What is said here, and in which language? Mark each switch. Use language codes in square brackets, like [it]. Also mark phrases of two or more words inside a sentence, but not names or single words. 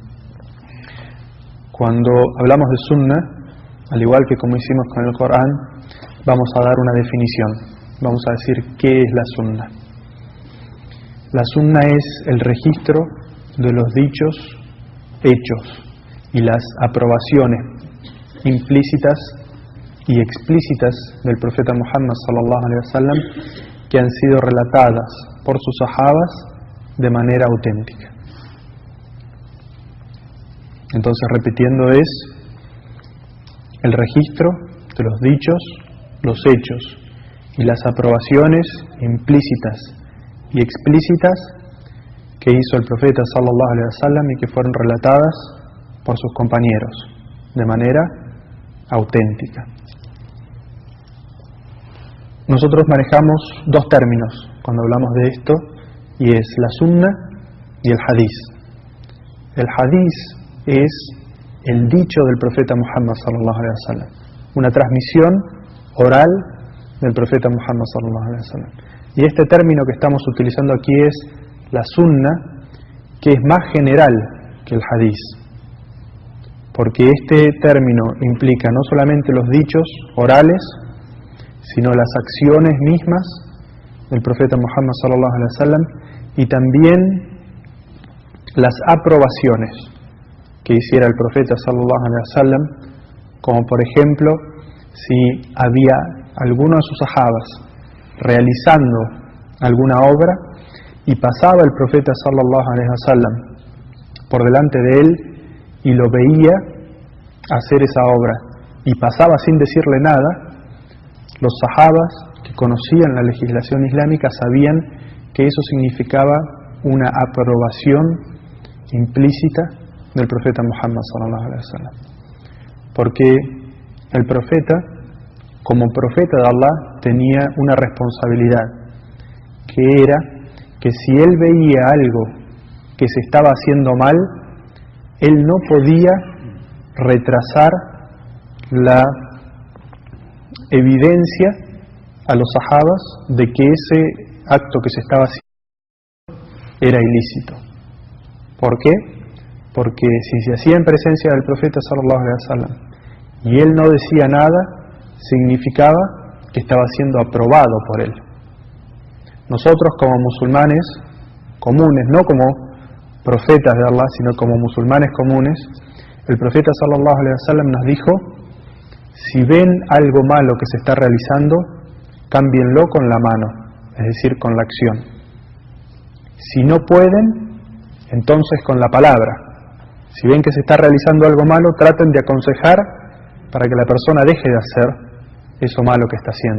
[es] Cuando hablamos de Sunna, al igual que como hicimos con el Corán, vamos a dar una definición. Vamos a decir qué es la Sunna. La Sunna es el registro de los dichos, hechos y las aprobaciones implícitas y explícitas del profeta Muhammad [ar] صلى الله عليه وسلم, [es] que han sido relatadas por sus sahabas de manera auténtica. Entonces, repitiendo, es el registro de los dichos, los hechos y las aprobaciones implícitas y explícitas que hizo el profeta sallallahu alaihi wasallam y que fueron relatadas por sus compañeros de manera auténtica. Nosotros manejamos 2 términos cuando hablamos de esto, y es la sunna y el hadiz. El hadiz es el dicho del profeta Muhammad [ar] صلى الله عليه وسلم, [es] una transmisión oral del profeta Muhammad [ar] صلى الله عليه وسلم. [es] Y este término que estamos utilizando aquí es la sunna, que es más general que el hadiz, porque este término implica no solamente los dichos orales, sino las acciones mismas del profeta Muhammad [ar] صلى الله عليه [es] wasallam, y también las aprobaciones que hiciera el profeta [ar] صلى الله عليه وسلم, [es] como por ejemplo si había alguno de sus sahabas realizando alguna obra y pasaba el profeta [ar] صلى الله عليه وسلم [es] por delante de él y lo veía hacer esa obra y pasaba sin decirle nada, los sahabas que conocían la legislación islámica sabían que eso significaba una aprobación implícita del [ar] profeta Muhammad صلى الله عليه وسلم, [es] porque el profeta, como profeta de Allah, tenía una responsabilidad, que era que si él veía algo que se estaba haciendo mal, él no podía retrasar la evidencia a los sahabas de que ese acto que se estaba haciendo era ilícito. ¿Por qué? Porque si se hacía en presencia del profeta [ar] صلى الله عليه وسلم [es] y él no decía nada, significaba que estaba siendo aprobado por él. Nosotros como musulmanes comunes, no como profetas de Allah, sino como musulmanes comunes, el profeta [ar] صلى الله عليه وسلم [es] nos dijo: si ven algo malo que se está realizando, cámbienlo con la mano, es decir, con la acción. Si no pueden, entonces con la palabra. Si ven que se está realizando algo malo, traten de aconsejar para que la persona deje de hacer eso malo que está haciendo.